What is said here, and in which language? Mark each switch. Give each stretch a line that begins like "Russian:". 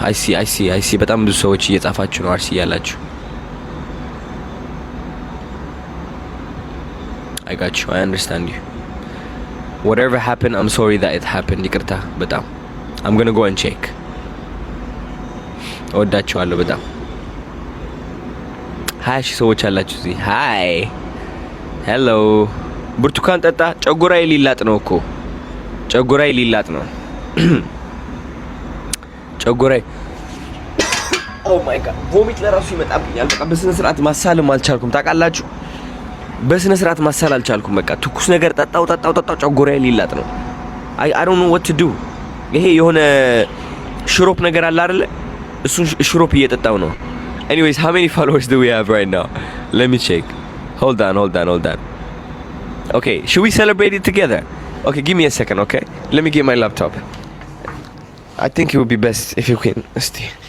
English: I see
Amharic: በጣም ብዙ ሰዎች እየጻፋችሁ ነው አርሲ ያላችሁ።
English: I got you. I understand you. Whatever happened, I'm sorry that it happened.
Amharic: ይቅርታ በጣም
English: I'm gonna go and check.
Amharic: እወዳችኋለሁ በጣም። 20 ሰዎች አላችሁ እዚህ። ሃይ ሄሎ። ብርቱካን ጠጣ። ጨጉራዬ ሊላጥ ነው እኮ ጨጉራዬ ሊላጥ ነው። ጨጉራዬ
English: ኦ ማይ ጋድ
Amharic: ቮሚት ለራሱ ይመጣብኛል። በቃ በስነ ስርዓት ማሳልም አልቻልኩም ታውቃላችሁ። በስነ ስርዓት ማሳል አልቻልኩም። በቃ ትኩስ ነገር ጠጣው ጨጉራዬ ሊላጥ ነው።
English: I don't know what to do.
Amharic: ይሄ የሆነ ሽሮፕ ነገር አለ አይደለ? እሱን ሽሮፕ እየጠጣው ነው።
English: Anyways, how many followers do we have right now? Let me check. Hold on. Okay, should we celebrate it together? Okay, give me a second, okay? Let me get my laptop. I think it would be best if you can stay.